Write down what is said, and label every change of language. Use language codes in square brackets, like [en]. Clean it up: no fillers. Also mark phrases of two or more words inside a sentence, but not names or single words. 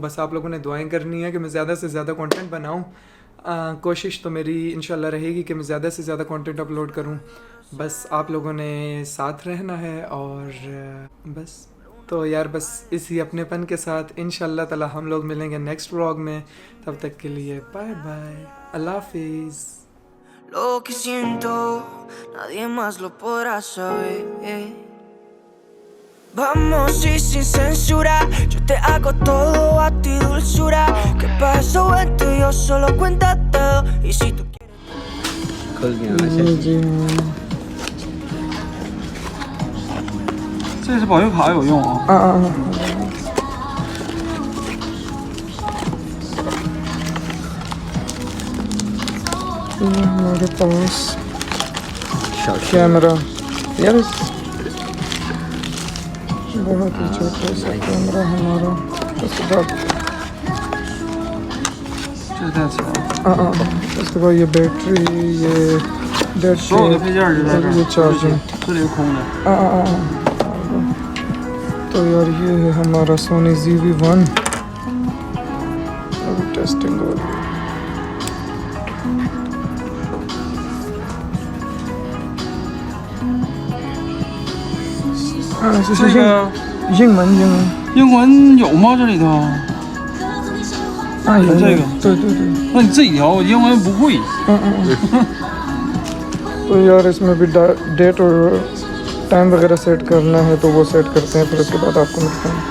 [hi] बस आप लोगों ने दुआएं करनी है कि मैं ज़्यादा से ज़्यादा कंटेंट बनाऊँ। कोशिश तो मेरी इंशाल्लाह रहेगी कि मैं ज़्यादा से ज़्यादा [en] content upload [hi] करूँ। बस आप लोगों ने साथ रहना है और बस। तो यार बस इसी अपनेपन के साथ [ar] إن شاء الله تعالى [hi] हम लोग मिलेंगे [en] next vlog [hi] में। तब तक के लिए [en] bye bye, [hi] अल्लाह हाफिज़। [es] Lo que siento, nadie más lo podrá saber. Vamos y sin censura, yo te hago todo a ti dulzura. Que pasó entre yo solo cuéntate. Y si tú quieres [hi] खुल गया वैसे। [zh] 这是保佑卡有用啊。 [hi] हमारे पास शॉट कैमरा, यार बहुत ही छोटा सा कैमरा हमारा। उसके बाद [zh] 这是电池啊， [hi] उसके बाद ये बैटरी, ये डेड [zh] 所有的配件儿就在这儿， [hi] ये चार्जिंग। [zh] 这里是空的。 [hi] तो यार ये है हमारा सोनी ZV-1। अभी टेस्टिंग हो रही है। [zh] 这个英文英文有吗？这里头？有这个对对对。那你自己调，我英文不会。 [hi] तो यार इसमें भी डेट और टाइम वगैरह सेट करना है, तो वो सेट करते हैं, फिर उसके बाद आपको मिलते हैं।